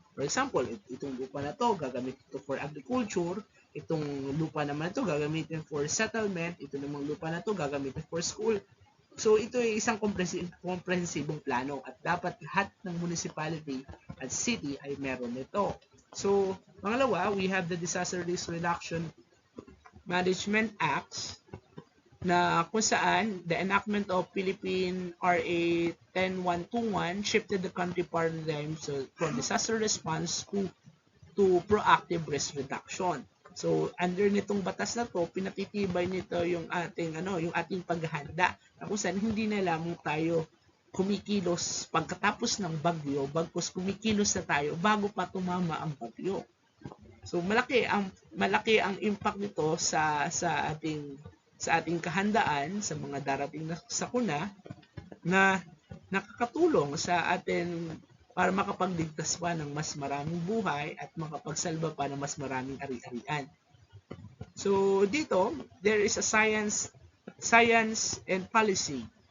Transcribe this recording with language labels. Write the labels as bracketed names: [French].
[Filipino] For example, itong lupa na to, gagamitin ito for agriculture, itong lupa naman ito, gagamitin for settlement, ito namang lupa na to, gagamitin for school. So, ito ay isang komprehensibong plano at dapat lahat ng municipality at city ay meron nito. [English] So, [Filipino] pangalawa, [English] we have the Disaster Risk Reduction Management Acts [Filipino] na kung saan [English] the enactment of Philippine RA 10121 shifted the country paradigm from disaster response to proactive risk reduction. [Filipino] So under nitong batas na to, pinatitibay nito yung ating paghahanda na kung saan hindi na lamang tayo kumikilos pagkatapos ng bagyo, bagkus kumikilos na tayo bago pa tumama ang bagyo. So malaki ang impact nito sa ating kahandaan sa mga darating na sakuna na nakakatulong sa atin para makapagligtas pa ng mas maraming buhay at makapagsalba pa ng mas maraming ari-arian. [English] So dito, there is a science and policy.